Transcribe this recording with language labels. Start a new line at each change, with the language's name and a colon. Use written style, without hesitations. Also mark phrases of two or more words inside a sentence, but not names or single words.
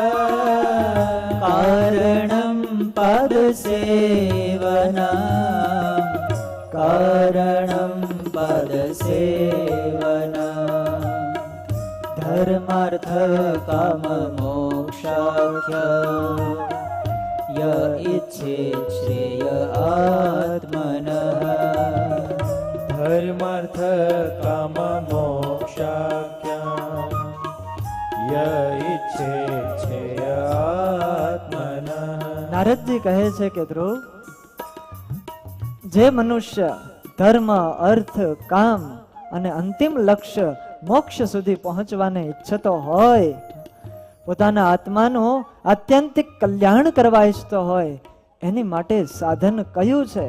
Sanskrit: कारणं पदसेवना कारणं पदसेवना धर्मार्थ काम मोक्षाख्य य इच्छेत् श्रेय आत्मनः धर्मार्थ काम मोक्षाख्या य इच्छेत् श्रेय आत्मनः।
Gujarati: નારદજી કહે છે કે ધ્રુવ, જે મનુષ્ય ધર્મ અર્થ કામ અને અંતિમ લક્ષ્ય મોક્ષ સુધી પહોંચવાને ઈચ્છતો હોય, પોતાના આત્માનું આત્યંતિક કલ્યાણ કરવા ઈચ્છતો હોય, એની માટે સાધન કયું છે?